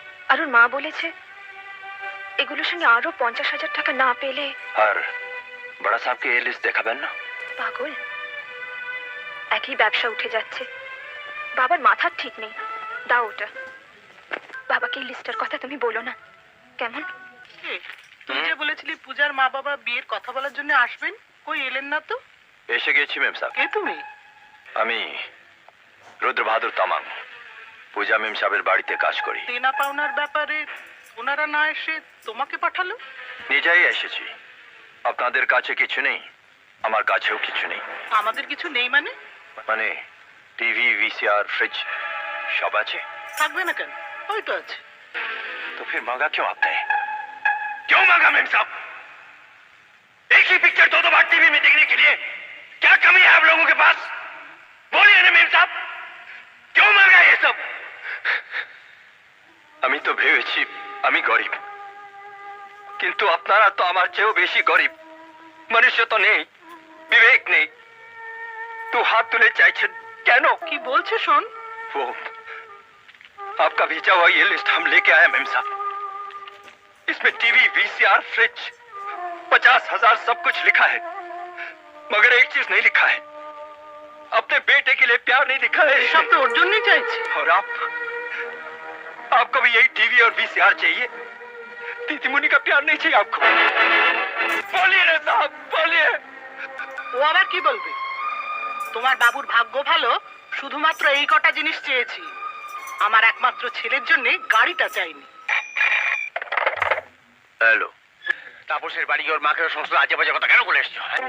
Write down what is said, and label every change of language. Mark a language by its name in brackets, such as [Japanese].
[Bangla] আর ওর মা বলেছে এগুলোর সঙ্গে আরো 50,000 টাকা না পেলে। [Hindi] और बड़ा साहब की ये लिस्ट देखा बेन ना? [Bangla] পাগল, একই ব্যবসা উঠে যাচ্ছে, বাবার মাথার ঠিক নেই। দাও ওটা, বাবাকে এই লিস্টের কথা তুমি বলো না, কেমন? তুই যে বলেছিলি পূজার মা বাবা বিয়ের কথা বলার জন্য আসবেন, কই এলেন না তো? এসে গেছি মেম সাহেব। কে তুমি? আমি রুদ্র বাহাদুর তামাং, পূজা মেম সাহেবের বাড়িতে কাজ করি। দেনা পাওনার ব্যাপারে ওনারা না এসে তোমাকে পাঠালো? নিজেই এসেছি। আপনাদের কাছে কিছু নেই, আমার কাছেও কিছু নেই। আমাদের কিছু নেই মানে? মানে टीवी, वीसीआर, फ्रिज सब আছে। থাকবে না কেন, ওই তো আছে। [Hindi] तो फिर मांगा क्यों आपने? क्यों मांगा मेम साहब? एक ही पिक्चर दो बार टीवी में देखने के लिए क्या कमी है आप लोगों के पास? बोलिए ना मेम साहब, क्यों मांगा ये सब? [Bangla] আমি তো ভেবেছি আমি গরিব, কিন্তু আপনারা তো আমার চেয়েও বেশি গরিব। মনুষ্য তো নেই, বিবেক নেই, তো হাত তুলে চাইছেন কেন? কি বলছে শোন। [Hindi] वो आपका भेजा हुआ ये लिस्ट हम लेके आए मेम साहब। इसमें टीवी, वीसीआर, फ्रिज, 50,000 सब कुछ लिखा है, मगर एक चीज नहीं लिखा है, अपने बेटे के लिए प्यार नहीं लिखा है। [Bangla] সব তো ওর জন্যই চাইছে। [Hindi] और आपको भी यही टीवी और वीसीआर चाहिए? दीदी मुनि का प्यार नहीं चाहिए आपको? बोलिए ना साहब, बोलिए। [Bangla] ও আবার কি বলবে? তোমার বাবুর ভাগ্য ভালো, শুধুমাত্র এই কটা জিনিস চেয়েছি। আমার একমাত্র ছেলের জন্য গাড়িটা চাইনি। হ্যালো, তাপসের বাড়ি ওর মাকে সমস্ত আজে বাজে কথা কেন বলে এসছো?